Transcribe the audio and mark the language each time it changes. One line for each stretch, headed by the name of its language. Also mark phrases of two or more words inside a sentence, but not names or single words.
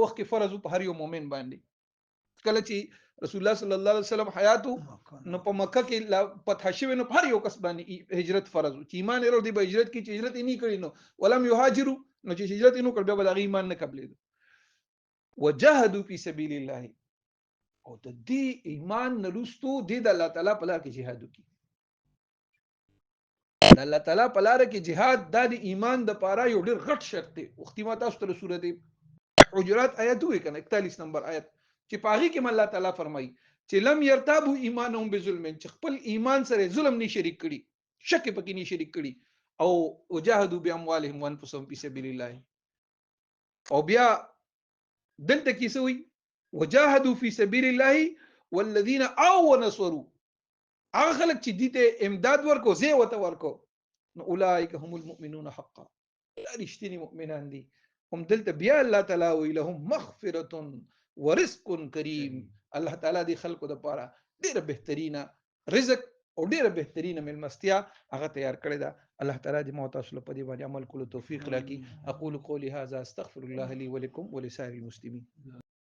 Pashto: وخت کې فرض په هر یو مؤمن باندې کله چې
Arabic: رسول الله صلی الله علیه وسلم
Pashto: حیاتو نو په مکه کې فتح شوی نو هر یو کس باندې هجرت فرض چې ایمان یې وروړي به هجرت کې چې هجرت یې نه کړی نو
Arabic: ولم یهاجروا
Pashto: نو چې هجرت یې نو کړ به د ایمان نه قبلې
Arabic: وجاهدوا فی سبیل الله
Pashto: او د دې ایمان نرستو د الله تعالی په لار کې jihad وکي د الله تعالی په لار کې jihad د ایمان د پاره یو ډېر غټ شرط دی وختي ما تاسو ته سورته حجرات آیت وې کنه 41 نمبر آیت چې پاغي کې الله تعالی فرمایي چې
Arabic: لم يرتابوا ایمانهم بظلم
Pashto: چې خپل ایمان سره ظلم نه شریک کړي شک پکې نه شریک کړي او
Arabic: وجاهدوا باموالهم وانفسهم فی سبیل الله
Pashto: او بیا دلته کې سوی
Arabic: وجاهدوا فی سبیل الله والذین آووا ونصروا
Pashto: هغه خلک چې دې ته امداد ورکو زی وته ورکو نو
Arabic: اولئک هم المؤمنون حقا
Pashto: رښتینی مؤمنان دي هم دلته بیا الله تعالی وی
Arabic: لهم مغفرة ورزق کریم
Pashto: الله تعالی دې خلکو د پاره ډیره بهترینه رزق او ډیره بهترینه ملمستیا هغه تیار کړی دا الله تعالی دې مو تاسو په دې باندې عمل کولو توفیق راکړي
Arabic: اقول قولي هذا استغفر الله لي ولكم ولسائر المسلمين